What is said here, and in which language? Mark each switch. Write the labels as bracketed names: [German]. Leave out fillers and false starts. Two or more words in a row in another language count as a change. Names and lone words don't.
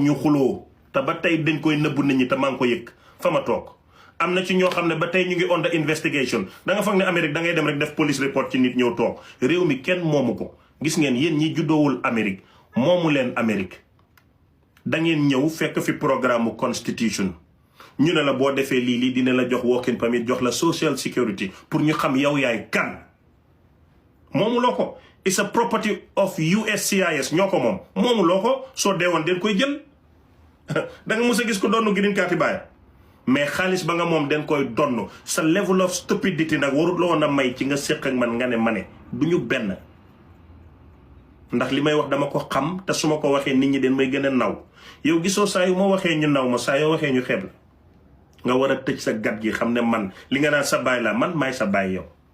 [Wolof] ñu xuloo te ba tey dañ koy nëbbu nit ñi te maa ngi ko yëg fa ma toog am na ci ñoo xam ne ba tey ñu ngi [English] under investigation [Wolof] da nga foog ne Amérique da ngay dem rek def [English] police report [Wolof] ci nit ñëw toog réew mi kenn moomu ko gis ngeen yéen ñi juddoowul Amérique moomu leen Amérique da ngeen ñëw fekk fi programme constitution ñu ne la boo defee lii dina la jox [English] working permit [Wolof] jox la [English] social security [Wolof] pour ñu xam yow yaay kan moomuloo ko. [English] It's a property of USCIS [Wolof] ñoo ko moom moomuloo ko soo deewoon den koy jël da nga mës a gis ko doonu [English] green card [Wolof] baay mais xaalis ba nga moom den koy donn sa [English] level of stupidity [Wolof] nag warut la woon a may ci nga séq ak man nga ne ma ne du ñu benn ndax li may wax dama ko xam te su ma ko waxee nit ñi den may gën a naw yow gisoo saa yu ma waxee ñu naw ma saa yoo waxee ñu xeeb la nga war a tëj sa gat gi xam ne man li nga naan sa baay la man maay sa baay yow.